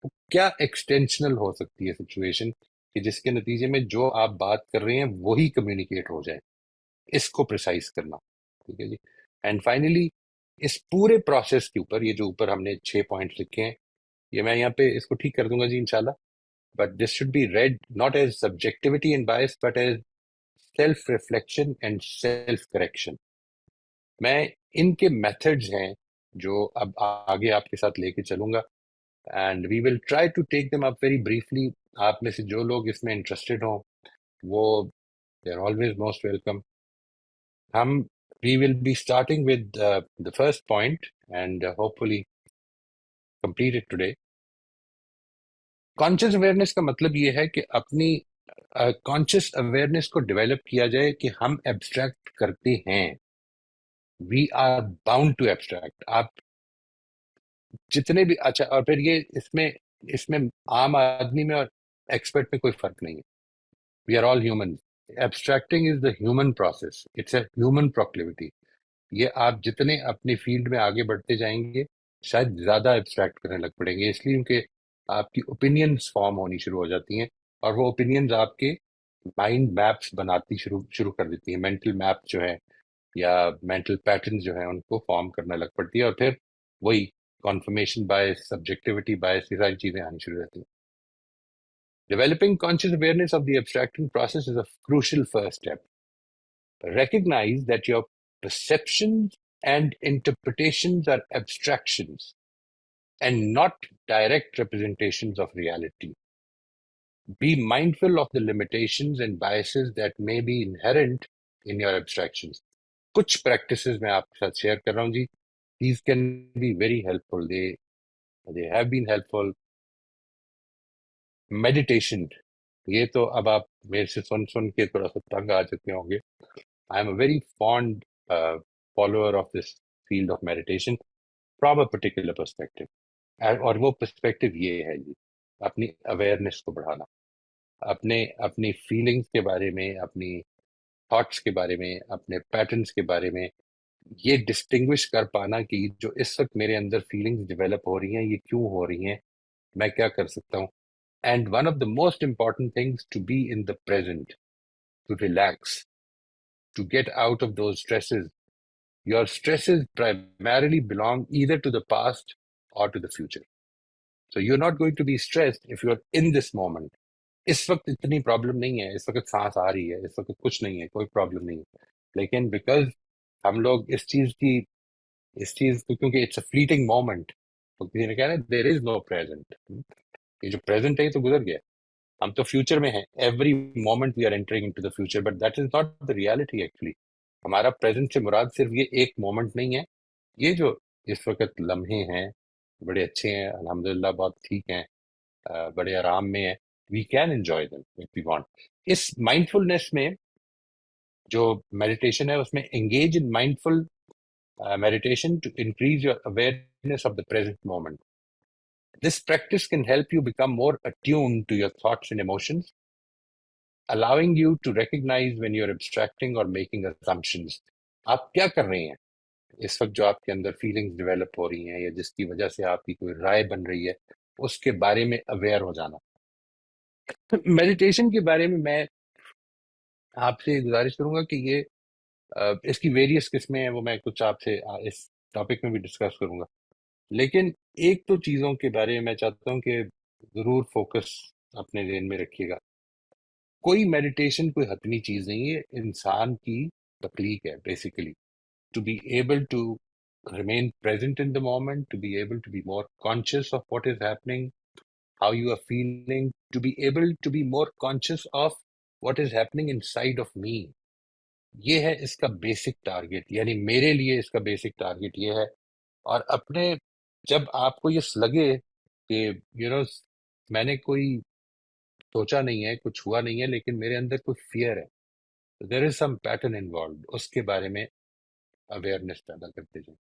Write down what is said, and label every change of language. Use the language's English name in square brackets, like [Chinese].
[Urdu] کیا ایکسٹینشنل ہو سکتی ہے سچویشن کہ جس کے نتیجے میں جو آپ بات کر رہے ہیں وہی کمیونیکیٹ ہو جائے. اس کو پریسائز کرنا. ٹھیک ہے جی. اینڈ فائنلی اس پورے پروسیس کے اوپر، یہ جو اوپر ہم نے 6 پوائنٹس لکھے ہیں، یہ میں یہاں پہ اس کو ٹھیک کر دوں گا جی انشاءاللہ. [English] But this should be read not as subjectivity and bias, but as self-reflection and self-correction. [Urdu] میں ان کے میتھڈز ہیں جو اب آگے آپ کے ساتھ لے کے چلوں گا، [English] And we will try to take them up very briefly. [Urdu] آپ میں سے جو لوگ اس میں انٹرسٹڈ ہوں وہ [English] They are always most welcome. ہم we will be starting with the first point and hopefully complete it today. [Urdu] Conscious awareness کا مطلب یہ ہے کہ اپنی کانشیس اویئرنیس کو ڈیولپ کیا جائے کہ ہم ایبسٹریکٹ کرتے ہیں. [English] We are bound to abstract. [Urdu] آپ جتنے بھی اچھا، اور پھر یہ اس میں عام آدمی میں اور ایکسپرٹ میں کوئی فرق نہیں ہے. [English] We are all human. Abstracting is the human process, it's a human proclivity. [Urdu] یہ آپ جتنے اپنی فیلڈ میں آگے بڑھتے جائیں گے شاید زیادہ ایبسٹریکٹ کرنے لگ پڑیں گے، اس لیے کہ آپ کی اوپینینز فارم ہونی شروع ہو جاتی ہیں، اور وہ اوپینینز آپ کے مائنڈ میپس بناتی شروع کر دیتی ہیں. مینٹل میپ جو ہے یا مینٹل پیٹرنز جو ہیں ان کو فارم کرنا لگ پڑتی ہے، اور پھر وہی کنفرمیشن بائس، سبجیکٹیوٹی بائس، یہ ساری چیزیں آنی شروع رہتی ہیں. [English] Developing conscious awareness of the abstracting process is a crucial first step. Recognize that your perceptions and interpretations are abstractions and not direct representations of reality. Be mindful of the limitations and biases that may be inherent in your abstractions. [Urdu] کچھ practices میں آپ کے ساتھ share کر رہا ہوں جی. [English] These can be very helpful. They have been helpful. [Urdu] Meditation, یہ تو اب آپ میرے سے سن کے تھوڑا سا تنگ آ چکے ہوں گے. [English] I am a very fond follower of this field of meditation from a particular perspective. [Urdu] اور وہ پرسپیکٹو یہ ہے جی، اپنی اویئرنیس کو بڑھانا، اپنی فیلنگس کے بارے میں، اپنی تھاٹس کے بارے میں، اپنے پیٹرنس کے بارے میں، یہ ڈسٹنگوش کر پانا کہ جو اس وقت میرے اندر فیلنگز ڈیولپ ہو رہی ہیں یہ کیوں ہو رہی ہیں، میں کیا کر سکتا ہوں. [English] And one of the most important things to be in the present, to relax, to get out of those stresses. Your stresses primarily belong either to the past or to the future. So you're not going to be stressed if you're in this moment. [Urdu] اس وقت اتنی problem نہیں ہے، اس وقت سانس آ رہی ہے، اس وقت کچھ نہیں ہے، کوئی پرابلم نہیں ہے. لیکن بیکاز ہم لوگ اس چیز کو کیونکہ [English] it's a fleeting moment, [Urdu] تو کسی نے کہا نا [English] there is no present, [Urdu] یہ جو پریزنٹ ہے یہ تو گزر گیا. ہم تو فیوچر میں ہیں، [English] Every moment we are entering into the future, but that is not the reality actually. [Urdu] ہمارا پریزنٹ سے مراد صرف یہ ایک مومنٹ نہیں ہے. یہ جو اس وقت لمحے ہیں بڑے اچھے ہیں الحمدللہ، بہت ٹھیک ہیں، بڑے آرام میں ہیں. [English] We can enjoy them if we want. [Urdu] اس mind فلنس میں جو میڈیٹیشن ہے اس میں [English] Engage in mindful meditation to increase your awareness of the present moment. This practice can help you become more attuned to your thoughts and emotions, allowing you to recognize when you're abstracting or making assumptions. [Urdu] آپ کیا کر رہے ہیں اس وقت جو آپ کے اندر feelings develop ہو رہی ہیں یا جس کی وجہ سے آپ کی کوئی رائے بن رہی ہے، اس کے بارے میں اویئر ہو جانا. میڈیٹیشن کے بارے میں میں آپ سے گزارش کروں گا کہ یہ اس کی ویریس قسمیں ہیں، وہ میں کچھ آپ سے اس ٹاپک میں بھی ڈسکس کروں گا. لیکن ایک تو چیزوں کے بارے میں میں چاہتا ہوں کہ ضرور فوکس اپنے ذہن میں رکھیے گا. کوئی میڈیٹیشن کوئی حتمی چیز نہیں ہے، انسان کی تخلیق ہے basically. [English] To be able to remain present in the moment, to be able to be more conscious of what is happening, how you are feeling, to be able to be more conscious of what is happening inside of me. [Urdu] یہ ہے اس کا basic target, یعنی میرے لیے اس کا basic target یہ ہے. اور اپنے جب آپ کو یہ لگے کہ میں نے کوئی سوچا نہیں ہے، کچھ ہوا نہیں ہے، لیکن میرے اندر کوئی فیئر ہے، [English] there is some pattern involved, [Urdu] اس کے بارے میں اویئرنیس پیدا کرتے جائیں.